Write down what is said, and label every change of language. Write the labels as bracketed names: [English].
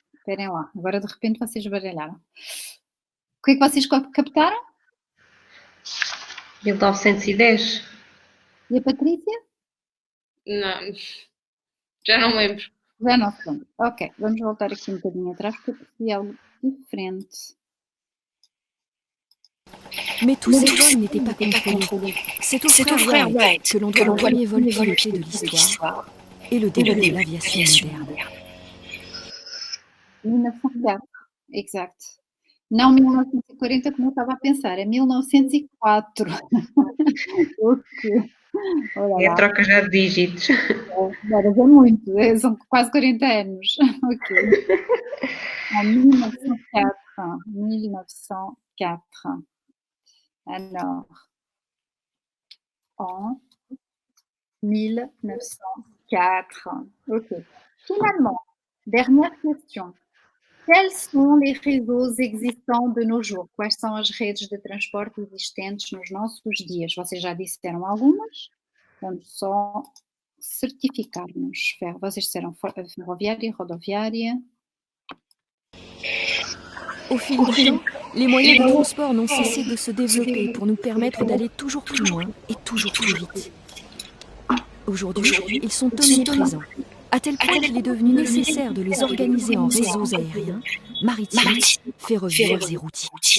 [Portuguese] Esperem lá, agora de repente vocês baralharam. O que é que vocês captaram? 1910. E a Patrícia? Não, já não lembro. Já não se lembra. Ok, vamos voltar aqui um bocadinho atrás porque eu percebi algo diferente. [French] Mais tous ces vols n'étaient pas contrôlés. C'est au frère Wright que l'on doit le premier vol piloté de l'histoire et le début de l'aviation moderne. 1904, exact. [Portuguese] Não 1940 como eu estava a pensar, é 1904. Ok. É a troca já de dígitos. Agora já é muito, são quase 40 anos. [French] Ok. En 1904. 1904. Alors, en 1904. Ok. Finalement, dernière question. Quels sont les réseaux existants de nos jours? [Portuguese] Quais são as redes de transporte existentes nos nossos dias? Vocês já disseram algumas? Vamos só certificar-nos. Vocês disseram ferroviária, rodoviária. [French] Au fil du temps, les moyens de transport n'ont cessé de se développer pour nous permettre d'aller toujours plus loin et toujours plus vite. Aujourd'hui, ils sont omniprésents, à tel point qu'il est devenu nécessaire de les organiser en réseaux aériens, maritimes, ferroviaires et routiers.